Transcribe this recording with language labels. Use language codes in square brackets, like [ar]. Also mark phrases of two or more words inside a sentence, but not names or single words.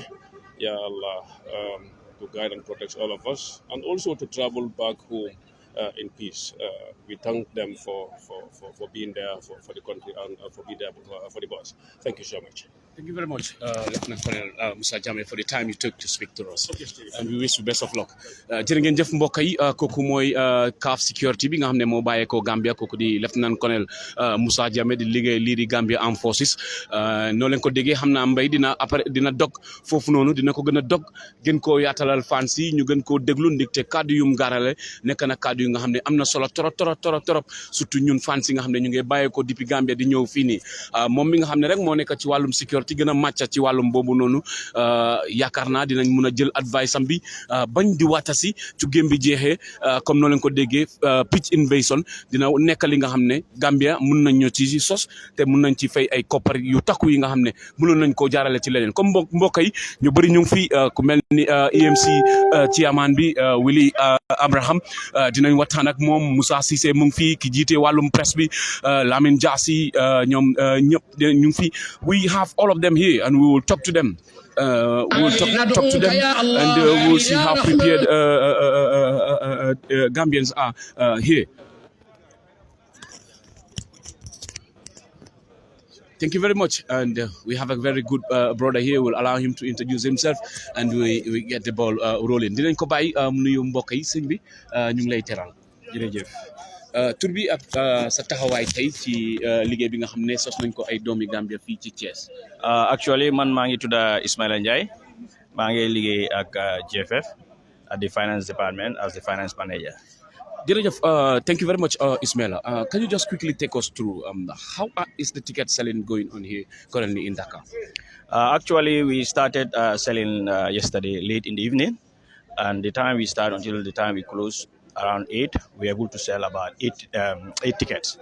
[en] Ya Allah, to guide and protect all of us, and also to travel back home in peace. We thank them for being there for the country and for being there for the boss. Thank you so much. Thank you very much, Lieutenant Colonel Musa Jammeh, for the time you took to speak to us. And we wish you best of luck. [wo] Jërë ngeen jëf mbokk yi kooku mooy CAF security bi nga xam ne moo bàyyeekoo Gambia kooku di Lieutenant Colonel Musa Jammeh di liggéey lii di Gambia Armed Forces noo leen ko déggee xam naa mbay dina dog foofu noonu dina ko gën a dog gën koo yaatalal fans yi ñu gën koo déglu ndigte kàddu yum gaarale nekk na kàddu yu nga xam ne am na solo torop surtout ñun fans yi nga xam ne ñu ngi bàyyeekoo depuis Gambia di ñëw fii nii moom mi nga xam ne rek moo nekk ci wàllum sécurité ci gën a màcc ci wàllum boobu noonu yaakaar naa dinañ mun a jël advice am bi bañ di waatasi ci game bi jeexee comme noo leen ko déggee pitch invasion dina nekk li nga xam ne Gambia mun nañ ñoo ci sos te mun nañ ci fay ay koppar yu takku yi nga xam ne mënoon nañ koo jaarale ci leneen comme mbokk yi ñu bëri ñu ngi fi ku mel ni EMC chairman bi Willy Abraham dinañ waxtaan ak moom Moussa Cissé mu ngi fi ki jiite wàllum presse bi Lamine Diassi ñoom ñëpp ñu ngi fi [en] we have all of them here and we will talk to them we'll talk to them and we'll see how prepared Gambians are here. Thank you very much. And we have a very good brother here. We'll allow him to introduce himself and we get the ball rolling. [wo] Dinañ ko bàyyi mu nuyu mbokk yi sëñ bi ñu ngi lay teral. Jërëjëf. Tur bi ak sa taxawaay tey ci liggéey bi nga xam ne sos nañ ko ay doomi Gambia fii ci Thiès. Actually man maa ngi tudda Ismaila Njie maa ngi liggéey ak GFF [en] at the finance department as the finance manager. Thank you very much, Ismaila. Can you just quickly take us through how is the ticket selling going on here currently in Dakar? Actually, we started selling yesterday late in the evening, and the time we start until the time we close around 8, we are able to sell about eight tickets.